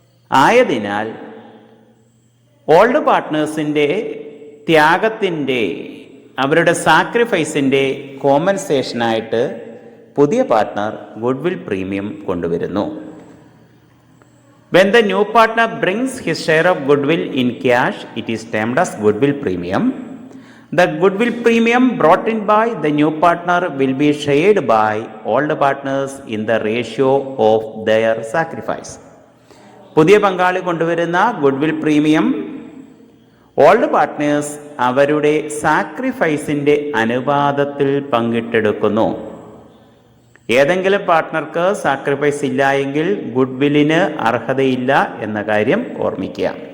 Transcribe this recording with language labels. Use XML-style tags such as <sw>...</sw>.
<ml>ആയതിനാൽ ഓൾഡ് പാർട്ട്നേഴ്സിൻ്റെ ത്യാഗത്തിൻ്റെ, അവരുടെ സാക്രിഫൈസിൻ്റെ കോമ്പൻസേഷനായിട്ട് പുതിയ പാർട്ട്ണർ ഗുഡ്വിൽ പ്രീമിയം കൊണ്ടുവരുന്നു.</ml> <en>When the new partner brings his share of goodwill in cash, it is termed as goodwill premium. The goodwill premium brought in by the new partner will be shared by all the partners in the ratio of their sacrifice.</en> <ml>പുതിയ പങ്കാളി കൊണ്ടുവരുന്ന goodwill premium old partners അവരുടെ സാക്രിഫൈസിൻ്റെ അനുപാതത്തിൽ പങ്കിട്ടെടുക്കുന്നു. ഏതെങ്കിലും പാർട്ട്ണർക്ക് sacrifice ഇല്ല എങ്കിൽ ഗുഡ്വില്ലിന് അർഹതയില്ല എന്ന കാര്യം ഓർമ്മിക്കുക.</ml>